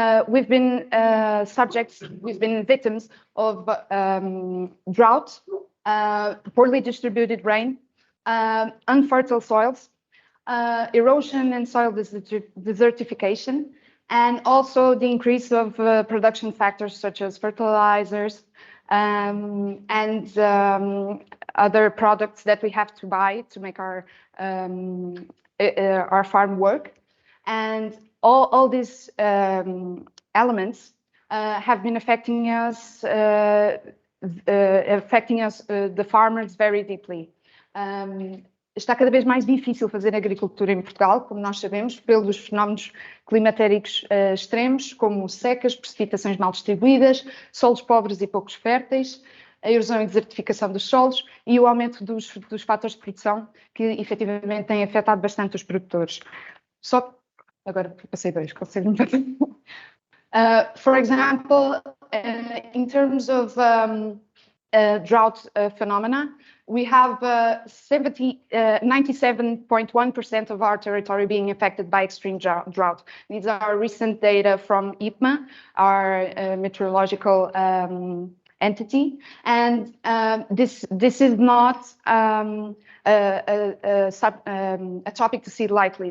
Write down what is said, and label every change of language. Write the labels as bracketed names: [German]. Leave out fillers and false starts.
[English] We've been victims of drought, poorly distributed rain, unfertile soils, erosion and soil desertification, and also the increase of production factors such as fertilizers and other products that we have to buy to make our farm work. And all these elements have been affecting us, the farmers, very deeply. [Portuguese] Está cada vez mais difícil fazer agricultura em Portugal, como nós sabemos, pelos fenómenos climatéricos extremos, como secas, precipitações mal distribuídas, solos pobres e poucos férteis, a erosão e desertificação dos solos e o aumento dos fatores de produção, que efetivamente têm afetado bastante os produtores. Agora passei dois, consigo. [English] For example, in terms of drought phenomena, we have 97.1% of our territory being affected by extreme drought. These are recent data from IPMA, our meteorological entity, and this is not a topic to see lightly.